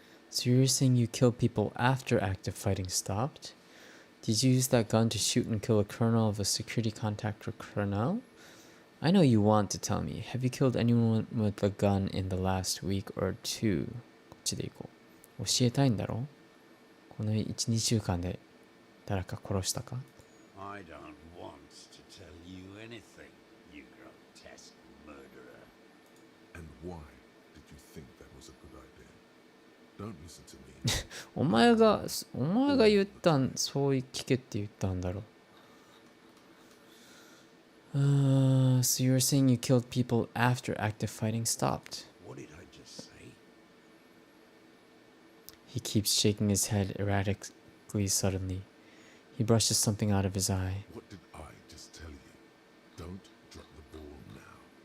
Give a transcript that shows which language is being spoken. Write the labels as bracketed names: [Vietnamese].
[English] So you're saying you killed people after active fighting stopped? Did you use that gun to shoot and kill a colonel of a security contact or colonel? I know you want to tell me. Have you killed anyone with a gun in the last week or two? [Japanese] こっちでいこう。教えたいんだろ？この1、2週間で誰か殺したか？ [English] I don't want to tell you anything, you grotesque murderer. And why did you think that was a good idea? Don't listen to me. [Japanese] お前が言ったん、そう聞けって言ったんだろ。 [English] So you're saying you killed people after active fighting stopped? What did I just say? He keeps shaking his head erratically suddenly. He brushes something out of his eye. What did I just tell you? Don't drop the ball now.